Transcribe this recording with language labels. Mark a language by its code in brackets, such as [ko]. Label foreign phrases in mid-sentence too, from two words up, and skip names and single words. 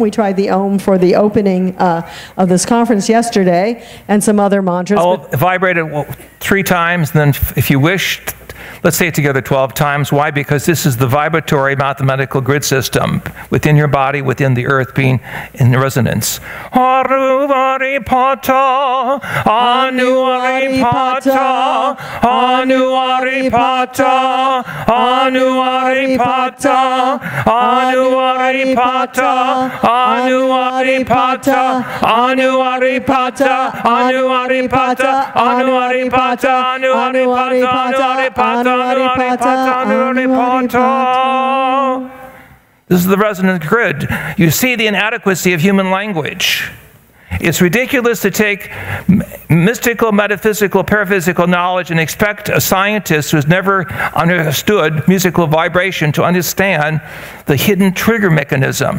[en] We tried the Om for the opening of this conference yesterday, and some other mantras. I'll vibrate it 3 times, and then if you wish, let's say it together 12 times. Why? Because this is the vibratory mathematical grid system within your body, within the earth being in resonance. [sa] Anuari Pata, Anuari Pata, Anuari Pata, Anuari Pata, Anuari Pata, Anuari Pata, Anuari Pata, Anuari Pata, Anuari Pata, Anuari Pata, Anuari Pata. [en] This is the resonant grid. You see the inadequacy of human language. It's ridiculous to take mystical, metaphysical, paraphysical knowledge and expect a scientist who's never understood musical vibration to understand the hidden trigger mechanism.